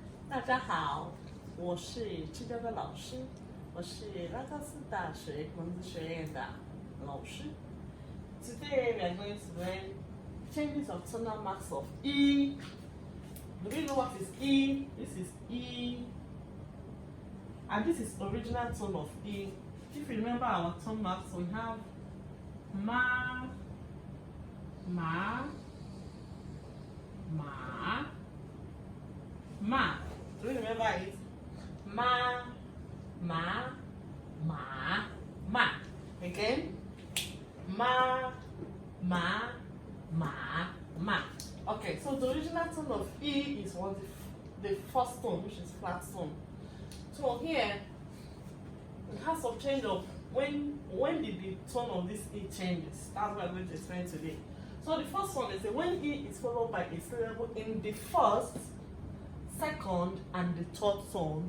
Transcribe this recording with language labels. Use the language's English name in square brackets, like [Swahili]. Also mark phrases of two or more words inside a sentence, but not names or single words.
[Chinese] 大家好，我是青椒的老师，我是拉高斯大学文字学院的老师。 [English] Today we are going to learn changes of tonal marks of E. Do we know what is E? This is E. And this is original tone of E. If you remember our tone marks, we have Ma, Ma, Ma, Ma. Do you remember it? Ma, Ma, Ma, Ma. Again. Ma, Ma, Ma, Ma. Okay, so the original tone of E is what the first tone, which is flat tone. So here, it has some change of when did the tone of this E changes. That's what I'm going to explain today. So the first one is when E is followed by a syllable in the first, second, and the third tone.